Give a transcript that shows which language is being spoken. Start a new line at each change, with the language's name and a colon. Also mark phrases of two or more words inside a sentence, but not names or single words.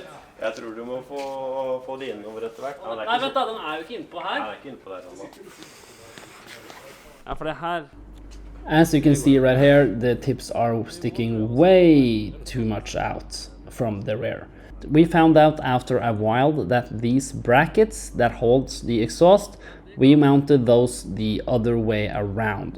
Norwegian: Jeg tror du må få det innover etter hvert. Nei, vent da, den er jo ikke innpå her. Nei, den er ikke innpå der nå. Ja, for det her.
English: As you can see right here, the tips are sticking way too much out from the rear. We found out after a while that these brackets that holds the exhaust, we mounted those the other way around.